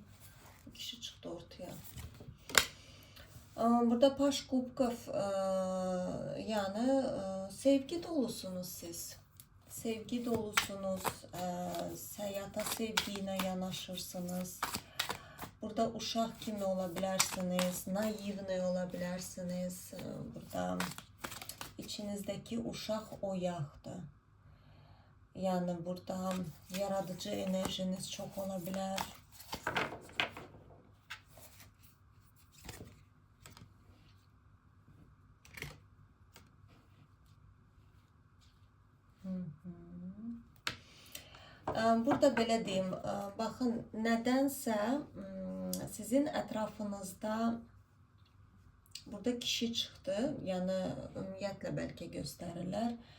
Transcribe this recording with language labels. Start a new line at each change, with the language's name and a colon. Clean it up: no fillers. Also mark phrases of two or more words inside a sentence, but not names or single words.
Azerbaijani: Bu kişi çıxdı ortaya. Burada
Russian: Паж Кубков,
Azerbaijani: yani sevgi dolusunuz siz. Sevgi dolusunuz, həyata sevgiyle yanaşırsınız. Burada uşaq kimi olabilirsiniz, naivne olabilirsiniz. Burada içinizdeki uşaq oyaqdır.
Turkish: Yani burada yaradıcı enerjiniz çok olabilir.
Azerbaijani: Burada belə deyim, baxın, nədənsə sizin ətrafınızda burada kişi çıxdı, yəni ümumiyyətlə bəlkə göstərirlər.